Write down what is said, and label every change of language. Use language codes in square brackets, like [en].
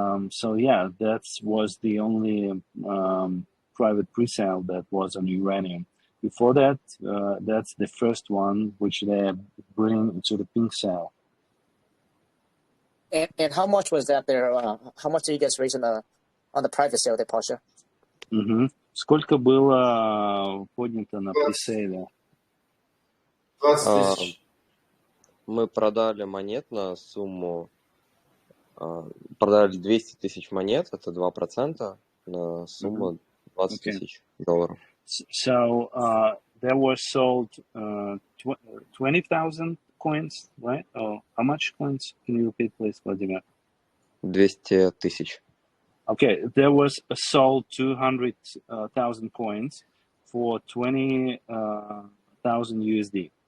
[en] So yeah, that was the only private pre-sale that was on Uranium. Before that, that's the first one which they bring to the pink sale. And how much was that there? How much did you guys raise on the private sale there, Pasha? [ru] Сколько было поднято на пресейле? 20 тысяч. Мы продали монет на сумму, продали 200 тысяч монет, это 2%, на сумму $20 тысяч. [en] So there was sold 20,000 coins, right? Oh, how much coins? Can you repeat, please, Vladimir? [ru] 200 тысяч. [en] Okay, there was sold 200,000 coins for 20,000 USD.